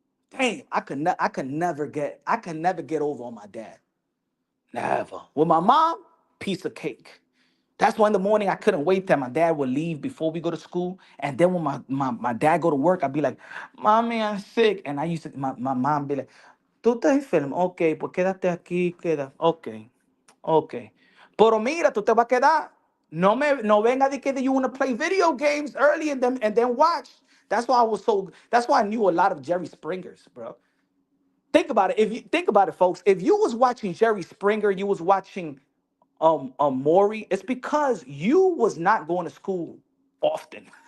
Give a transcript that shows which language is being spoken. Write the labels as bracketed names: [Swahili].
[English] Damn, I could never get over on my dad. Never. With my mom, piece of cake. That's why in the morning I couldn't wait that my dad would leave before we go to school. And then when my dad go to work, I'd be like, Mommy, I'm sick. And I used to, my mom be like, [Spanish] ¿Tú estás enfermo? Ok, pues quédate aquí, queda. Ok, ok. Pero mira, tú te vas a quedar. No venga de que [English] you want to play video games early and then watch. That's why I knew a lot of Jerry Springers, bro. Think about it. If you think about it, folks, if you was watching Jerry Springer, you was watching Maury, it's because you was not going to school often.